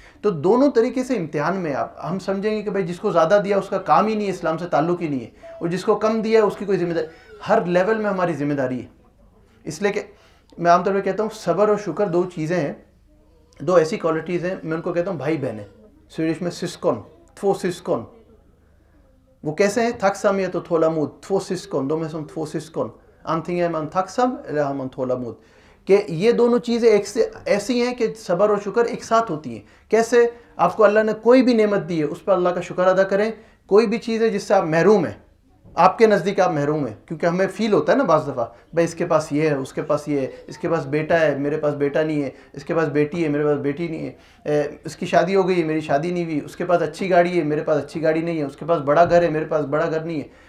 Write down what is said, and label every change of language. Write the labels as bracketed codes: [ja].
[hi] तो दोनों तरीके से इम्तिहान में हम समझेंगे कि भाई जिसको ज़्यादा दिया उसका काम ही नहीं है, इस्लाम से ताल्लुक़ ही नहीं है, और जिसको कम दिया है उसकी कोई जिम्मेदारी, हर लेवल में हमारी जिम्मेदारी है। इसलिए कि मैं आमतौर पर कहता हूँ सब्र और शुक्र दो चीज़ें हैं, दो ऐसी क्वालिटीज़ हैं, मैं उनको कहता हूँ भाई बहन है। स्वीडिश में सिस्कॉन, थो सिस्कॉन। वो कैसे हैं? [sv] tacksamhet och tålamod, två syskon, de är som två syskon. Antingen är man tacksam eller har man tålamod. [hi] कि ये दोनों चीज़ें एक से ऐसी हैं कि सब्र और शुक्र एक साथ होती हैं। कैसे? आपको अल्लाह ने कोई भी नेमत दी है, उस पर अल्लाह का शुक्र अदा करें। कोई भी चीज़ है जिससे आप महरूम हैं, आपके नज़दीक आप महरूम हैं, क्योंकि हमें फील होता है ना बाज़ दफ़ा, भाई इसके पास ये है, उसके पास ये है, इसके पास बेटा है, मेरे पास बेटा नहीं है, इसके पास बेटी है, मेरे पास बेटी नहीं है, इसकी शादी हो गई है, मेरी शादी नहीं हुई, उसके पास अच्छी गाड़ी है, मेरे पास अच्छी गाड़ी नहीं है, उसके पास बड़ा घर है, मेरे पास बड़ा घर नहीं है।